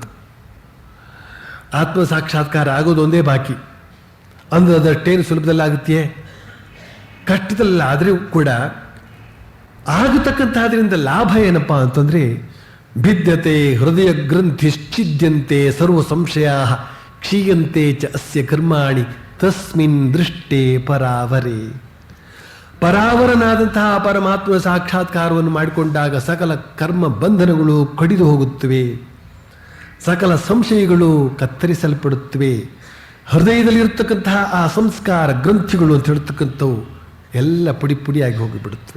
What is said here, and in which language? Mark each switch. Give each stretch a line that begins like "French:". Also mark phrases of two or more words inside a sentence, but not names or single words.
Kannada: ಆತ್ಮ ಸಾಕ್ಷಾತ್ಕಾರ ಆಗೋದು ಒಂದೇ ಬಾಕಿ. ಅಂದ್ರೆ ಅದಷ್ಟೇನು ಸುಲಭದಲ್ಲಾಗುತ್ತೆಯೇ? ಕಷ್ಟದಲ್ಲ. ಆದರೂ ಕೂಡ ಆಗತಕ್ಕಂಥದ್ರಿಂದ ಲಾಭ ಏನಪ್ಪ ಅಂತಂದರೆ,
Sanskrit: ಭಿದ್ಯತೆ ಹೃದಯ ಗ್ರಂಥಿಶ್ಚಿದ್ಯಂತೆ ಸರ್ವ ಸಂಶಯ ಕ್ಷೀಯಂತೆ ಚ ಅಸ್ಯ ಕರ್ಮಾಣಿ ತಸ್ಮಿನ್ ದೃಷ್ಟೇ ಪರಾವರೇ.
Kannada: ಪರಾವರನಾದಂತಹ ಪರಮಾತ್ಮ ಸಾಕ್ಷಾತ್ಕಾರವನ್ನು ಮಾಡಿಕೊಂಡಾಗ ಸಕಲ ಕರ್ಮ ಬಂಧನಗಳು ಕಡಿದು ಹೋಗುತ್ತವೆ, ಸಕಲ ಸಂಶಯಗಳು ಕತ್ತರಿಸಲ್ಪಡುತ್ತವೆ. ಹೃದಯದಲ್ಲಿರ್ತಕ್ಕಂತಹ ಆ ಸಂಸ್ಕಾರ ಗ್ರಂಥಿಗಳು ಅಂತ ಹೇಳ್ತಕ್ಕಂಥವು ಎಲ್ಲ ಪುಡಿ ಪುಡಿಯಾಗಿ ಹೋಗಿಬಿಡುತ್ತವೆ.